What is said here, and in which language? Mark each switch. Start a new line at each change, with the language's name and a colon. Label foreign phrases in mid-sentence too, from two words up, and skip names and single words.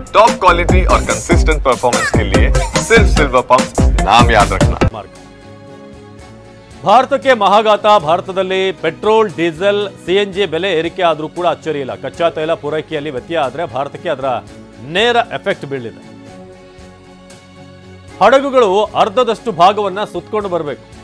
English: top quality
Hindi: और
English: consistent performance
Hindi: के लिए सिर्फ सिल्वर पंप नाम याद रखना।
Kannada: ಭಾರತಕ್ಕೆ ಮಹಾಘಾತ. ಭಾರತದಲ್ಲಿ ಪೆಟ್ರೋಲ್, ಡೀಸೆಲ್, ಸಿಎನ್ಜಿ ಬೆಲೆ ಏರಿಕೆ ಆದರೂ ಕೂಡ ಅಚ್ಚರಿ ಇಲ್ಲ. ಕಚ್ಚಾ ತೈಲ ಪೂರೈಕೆಯಲ್ಲಿ ವ್ಯತ್ಯಯ ಆದರೆ ಭಾರತಕ್ಕೆ ಅದರ ನೇರ ಎಫೆಕ್ಟ್ ಬೀಳಿದೆ. ಹಡಗುಗಳು ಅರ್ಧದಷ್ಟು ಭಾಗವನ್ನ ಸುತ್ತಕೊಂಡು ಬರಬೇಕು.